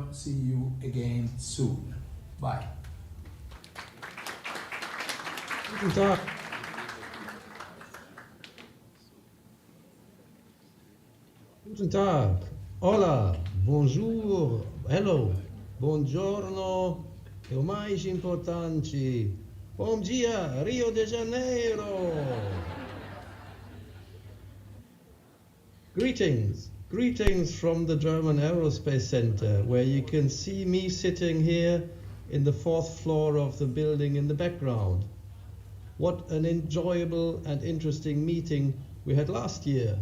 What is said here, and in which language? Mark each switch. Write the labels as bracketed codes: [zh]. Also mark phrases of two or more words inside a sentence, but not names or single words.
[en] See you again soon. Bye. [de] Guten Tag. Guten Tag. [en] Hola. Bonjour. Hello. [it] Buongiorno. [pt] E o mais importante, bom dia, Rio de Janeiro. [en] Greetings from the German Aerospace Center, where you can see me sitting here in the 4th floor of the building in the background. What an enjoyable and interesting meeting we had last year.